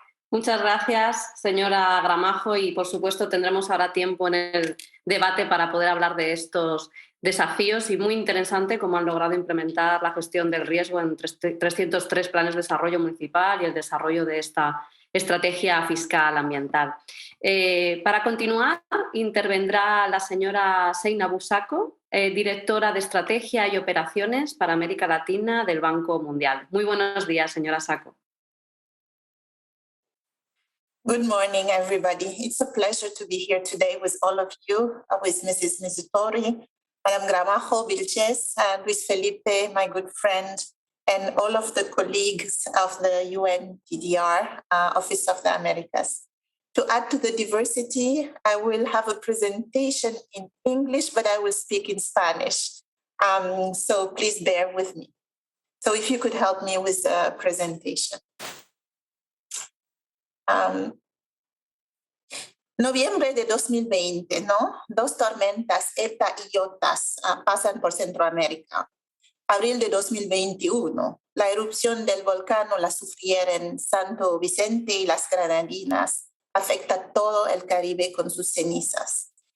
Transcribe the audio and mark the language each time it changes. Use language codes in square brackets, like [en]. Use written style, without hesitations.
[es] Muchas gracias, señora Gramajo, y por supuesto tendremos ahora tiempo en el debate para poder hablar de estos desafíos y muy interesante cómo han logrado implementar la gestión del riesgo en 303 planes de desarrollo municipal y el desarrollo de esta estrategia fiscal ambiental. Para continuar, intervendrá la señora Seina Sacco, directora de Estrategia y Operaciones para América Latina del Banco Mundial. Muy buenos días, señora Sacco. [en] Good morning, everybody. It's a pleasure to be here today with all of you, with Mrs. Mizzutori, Madame Gramajo, Vilches, Luis Felipe, my good friend, and all of the colleagues of the UNPDR, Office of the Americas. To add to the diversity, I will have a presentation in English, but I will speak in Spanish. So please bear with me. So if you could help me with the presentation. [es] Noviembre de 2020, ¿no? 2 tormentas, ETA y IOTAS, pasan por Centroamérica. Abril de 2021, la erupción del volcán la sufrieron Santo Vicente y las Granadinas, afecta todo el Caribe con sus cenizas.